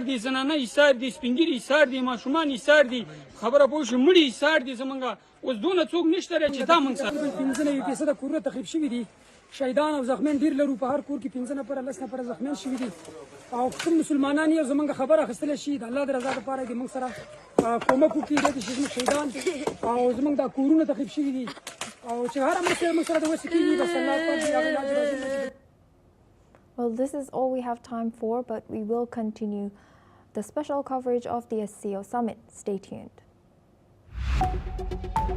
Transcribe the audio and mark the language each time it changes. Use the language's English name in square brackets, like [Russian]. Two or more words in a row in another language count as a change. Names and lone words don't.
[Pashto] دي زنانه ایسار دي سپینګیري ایسار دي ماشومان ایسار دي خبره پوه شو مړي ایسار دي زمونږ اوس دونه څوک نشته چې دا موږ سره 15% کورونه تخریب شوي دي شهیدان او زخمیان ډیر لرو په هر کور کې 15 نفر 10 نفر زخمیان شوي دي او کوم مسلمانان یې زمونږ خبره اخیستلی شي د الله د رضا لپاره دې موږ سره کومک وکړي چې زموږ شهیدان او زمونږ دا کورونه تخریب شوي دي او چې هره مرسته موږ سره د وسې کېږي بس الله پاک. [English] Well, this is all we have time for, but we will continue the special coverage of the SCO summit. Stay tuned.